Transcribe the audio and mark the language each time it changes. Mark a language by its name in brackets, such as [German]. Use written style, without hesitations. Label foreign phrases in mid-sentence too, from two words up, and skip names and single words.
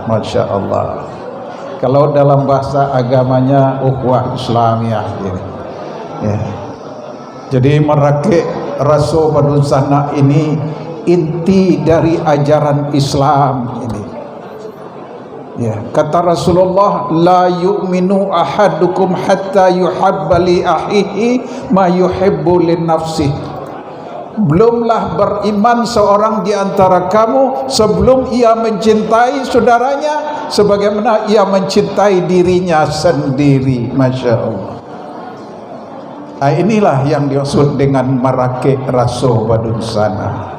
[Arabic] ما شاء الله, [Indonesian] kalau dalam bahasa agamanya [Arabic] أخوة إسلامية [Indonesian] ini, ya. Jadi [Minangkabau] Merake Raso Badun Sana [Indonesian] ini inti dari ajaran Islam ini. Ya, kata Rasulullah, [Arabic] لا يؤمن أحدكم حتى يحب لأخيه ما يحب لنفسه. [Indonesian] Belumlah beriman seorang di antara kamu sebelum ia mencintai saudaranya sebagaimana ia mencintai dirinya sendiri. [Arabic] ما شاء الله. [Indonesian] Nah, inilah yang dimaksud dengan [Minangkabau] Merake Raso Badun Sana.